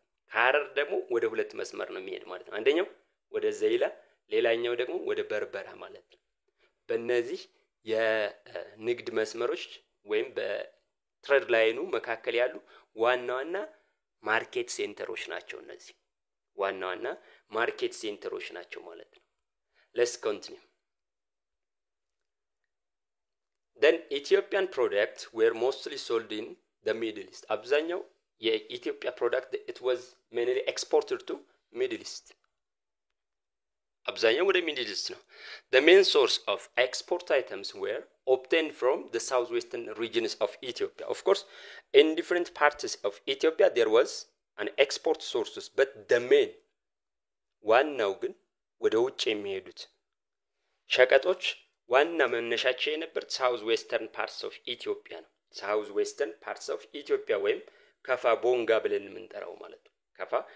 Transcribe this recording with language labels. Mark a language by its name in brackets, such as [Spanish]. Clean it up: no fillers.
[Amharic] ሐረር ደግሞ ወደ ሁለት መስመር ነው የሚሄድ ማለት ነው። አንደኛው ወደ ዘይላ፣ ሌላኛው ደግሞ ወደ በርበራ ማለት ነው። በእነዚህ የንግድ መስመሮች ወይም በትሬድ ላይኑ መካከል ያሉ ዋና ማርኬት ሴንተሮች ናቸው። እነዚህ ዋና ማርኬት ሴንተሮች ናቸው ማለት ነው። [English] let's continue. then Ethiopian products were mostly sold in the Middle East. [Amharic] አብዛኛው የኢትዮጵያ ፕሮዳክት [English] it was mainly exported to Middle East. [Amharic] አብዛኛው ወደ Middle East ነው። [English] the main source of export items were obtained from the southwestern regions of Ethiopia. Of course, in different parts of Ethiopia there was an export sources, but the main [Amharic] ዋናው ግን ወደ ውጭ የሚሄዱት ሸቀጦች ዋና መነሻቸው የነበሩት ሳውዝ ዌስተርን ፓርትስ ኦፍ ኢትዮጵያ ነው። ሳውዝ ዌስተርን ፓርትስ ኦፍ ኢትዮጵያ ወይም ከፋ ቦንጋ ብለን የምንጠራው ማለት ነው። ከፋ